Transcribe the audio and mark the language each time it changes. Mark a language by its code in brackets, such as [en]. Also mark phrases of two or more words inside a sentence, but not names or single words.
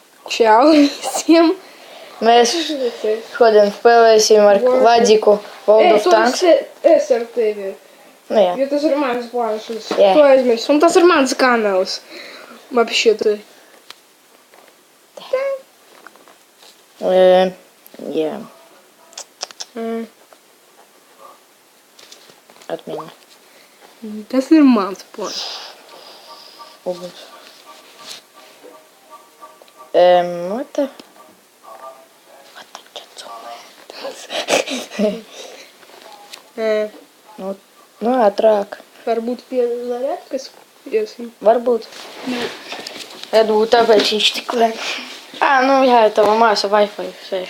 [lv] Čau visiem! Mēs šodien spēlēsim ar Vladiku World of Tanks. Es ar tevi. Nu jā. Jo tas ir mans plāns. Jā. To aizmirst. Un tas ir mans kanāls. [ru] Вообще-то. [lv] Jā. Atmiņa. Tas ir mans plāns. Uguns. [en] What the [lv] Nu, ātrāk. Varbūt pie zarядkas iesim. Varbūt. Varbūt tāpēc viņš tik lēk. Nu jā, tava māsa Wi-Fi sēž.